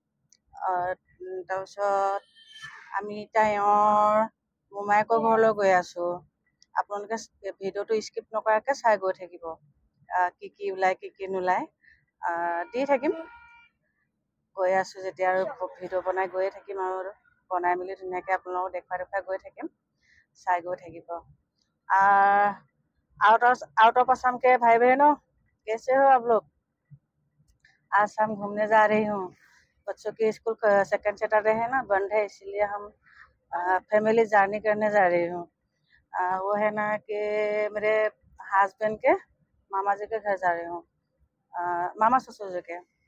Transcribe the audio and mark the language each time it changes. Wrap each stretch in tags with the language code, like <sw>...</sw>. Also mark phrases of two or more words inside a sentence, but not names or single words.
<as>তাৰপিছত আমি তাইৰ মোমায়েকৰ ঘৰলৈ গৈ আছো আপোনালোকে ভিডিঅ'টো স্কিপ নকৰাকৈ চাই গৈ থাকিব কি কি ওলাই কি কি নোলায় দি থাকিম গৈ আছো যেতিয়া আৰু ভিডিঅ' বনাই গৈয়ে থাকিম আৰু বনাই মেলি ধুনীয়াকৈ আপোনালোকক দেখুৱাই গৈ থাকিম চাই गए থাকিব</as> <en>out of</en> <hi>असम के भाई बहनों कैसे हो आप लोग आज हम घूमने जा रही हूँ बच्चों की स्कूल</hi> <en>second Saturday</en> <hi>है ना बंद है इसलिए हम</hi> <en>family journey</en> <hi>करने जा रही हूँ वो है ना कि मेरे हस्बैंड के मामा जी के घर जा रही हूँ मामा ससुर जी के</hi>